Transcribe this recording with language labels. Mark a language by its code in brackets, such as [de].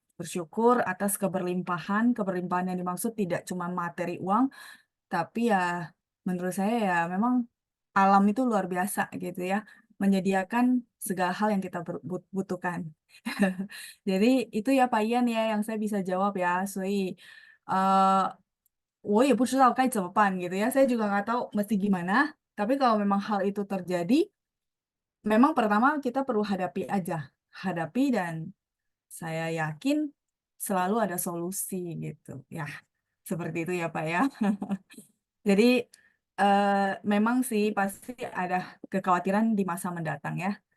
[id] Bersyukur atas keberlimpahan, keberlimpahan yang dimaksud tidak cuma materi uang, tapi ya menurut saya ya memang alam itu luar biasa gitu ya, menyediakan segala hal yang kita butuhkan. Jadi itu ya Pak Ian ya yang saya bisa jawab ya. [zh] 我也不知道该怎么办 gitu ya. [id] Saya juga nggak tahu mesti gimana. Tapi kalau memang hal itu terjadi, memang pertama kita perlu hadapi aja. Hadapi dan saya yakin selalu ada solusi gitu. Ya, seperti itu ya Pak ya. Jadi memang sih pasti ada kekhawatiran di masa mendatang ya.